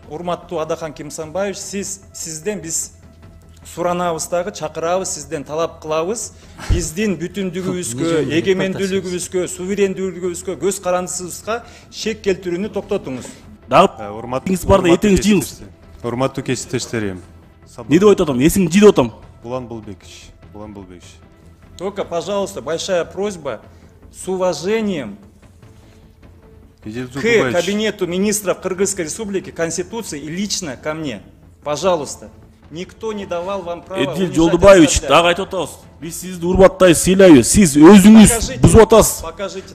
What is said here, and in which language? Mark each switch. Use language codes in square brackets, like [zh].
[ky] Урматтуу Адахан Кимсанбаевич, сизден биз суранабыз дагы, чакырабыз, сизден талап кылабыз. Биздин бүтүндүгүбүзгө, эгемендүүлүгүбүзгө, суверендүүлүгүбүзгө, көз карандысыбызга шек келтирүүнү токтотуңуз. Урматтуу барда этеңиз жыйыңыз. Урматтуу кесиптештерим. Не деп айтатам? Эсиңди жый деп атам. Булан Булбекович. [ru] Только, пожалуйста, большая просьба с уважением к кабинету министров Кыргызской Республики, Конституции и лично ко мне. Пожалуйста. Никто не давал вам права [ky] Эдил Жолдубаевич, дагы айтып атабыз. Биз сизди урматтайбыз, сыйлайбыз. Сиз өзүңүз бузуп атасыз.